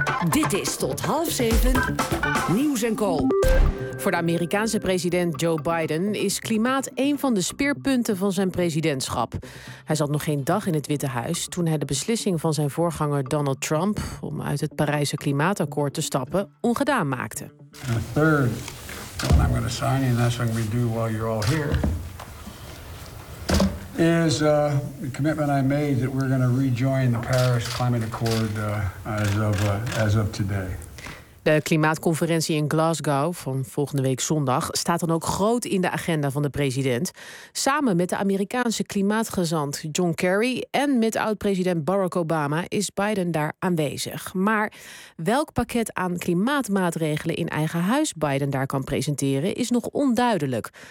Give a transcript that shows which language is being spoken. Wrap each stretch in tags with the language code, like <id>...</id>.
<nl>Dit is tot 6:30 Nieuws en Co. Voor de Amerikaanse president Joe Biden is klimaat een van de speerpunten van zijn presidentschap. Hij zat nog geen dag in het Witte Huis toen hij de beslissing van zijn voorganger Donald Trump om uit het Parijse klimaatakkoord te stappen ongedaan maakte.</nl> <en>The third one I'm going to sign, and that's what we do while you're all here, is the commitment I made that we're going to rejoin the Paris Climate Accord as of today.</en> <nl>De klimaatconferentie in Glasgow van volgende week zondag staat dan ook groot in de agenda van de president. Samen met de Amerikaanse klimaatgezant John Kerry en met oud-president Barack Obama is Biden daar aanwezig. Maar welk pakket aan klimaatmaatregelen in eigen huis Biden daar kan presenteren is nog onduidelijk.</nl>